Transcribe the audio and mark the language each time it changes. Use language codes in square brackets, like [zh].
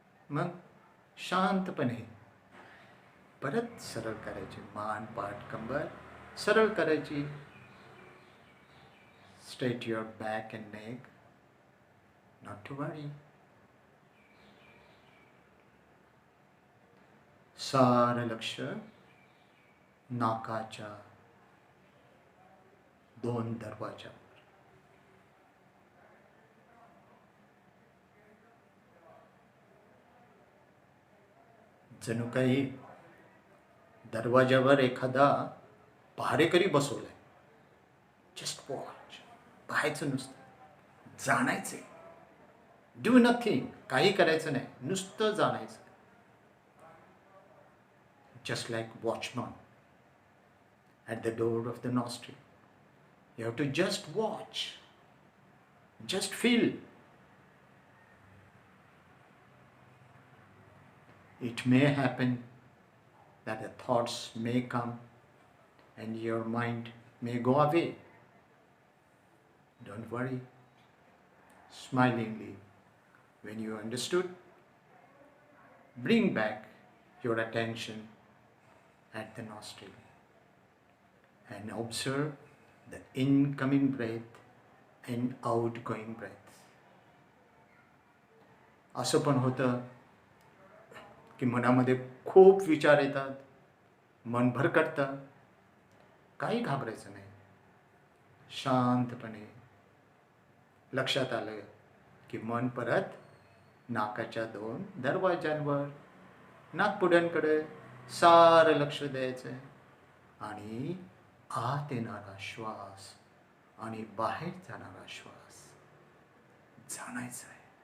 [mr] मग शांतपणे परत सरळ करायची, मान, पाठ, कंबर सरळ करायची. [en] Straight your back and neck. Not to worry. [mr] सारं लक्ष नाकाच्या दोन दरवाजावर. जणू काही दरवाजावर एखादा पहारेकरी बसवलाय. [en] Just watch. [mr] पाहायचं नुसतं, जाणायचं. [en] Do nothing. [mr] काही करायचं नाही, नुसतं जाणायचं. [en] just like watchman at the door of the nostril. You have to just watch, just feel. It may happen that the thoughts may come and your mind may go away. Don't worry. Smilingly, when you understood, bring back your attention at the nostril and observe the incoming breath and outgoing breath. [mr] असं पण होतं की मनामध्ये खूप विचार येतात, मन भरकटतं. काही घाबरायचं नाही. शांतपणे लक्षात आलं की मन परत नाकाच्या 2 दरवाजांवर, नाकपुड्यांकडे सारं लक्ष द्यायचं आणि आत येणारा श्वास आणि बाहेर जाणारा श्वास जाणायचा आहे.